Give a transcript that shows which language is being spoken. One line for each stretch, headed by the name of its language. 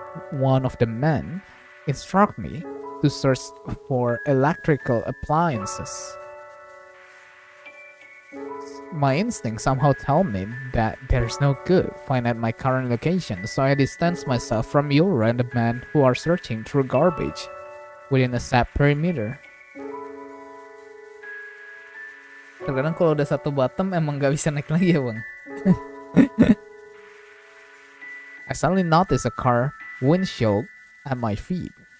English: One of the men instructed me to search for electrical appliances. My instincts somehow tell me that there's no good find at my current location, so I distance myself from you random men who are searching through garbage within a set perimeter.
Indonesian: Terkadang kalau udah satu bottom emang gak bisa naik lagi ya bang.
English: I suddenly noticed a car windshield at my feet.